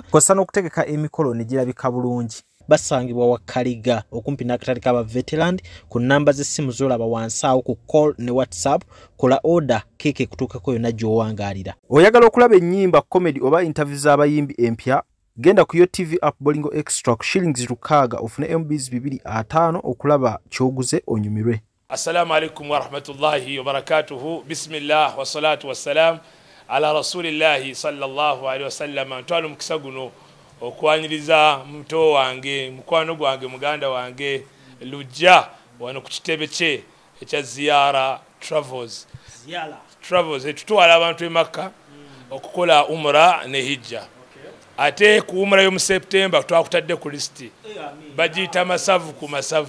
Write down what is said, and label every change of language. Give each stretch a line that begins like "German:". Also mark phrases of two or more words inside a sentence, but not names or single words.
Ganda: Kosa n'okutegeka emikolo ne girabika bulungi. Basangibwa wa Kaliga okumpi n'akatale k'aba veteran ku namba z'essimu z'olaba wansi awo ku call ne WhatsApp. Kola order keke kutuukako yonna gy'owangaalira. Oyagala okulaba ennyimba, comedy oba interview z'abayimbi empya, genda ku yo TV app Bolingo Extra ku shillings 600 ofune MBs 250 okulaba kyoguze onyumirwe.
Arabic: السلام عليكم ورحمة الله وبركاته. بسم الله والصلاة والسلام على رسول الله صلى الله عليه وسلم.
Ganda: Ntwalo mukisa guno okwaniriza muto wange mukwano gwange muganda wange lujja wano ku kitebe kye ekya Ziyara Travels etutwala abantu e Makka okukola umra ne hijja. Ate ku umra yo mu September twakutadde ku listi bagiyita masavu ku masavu.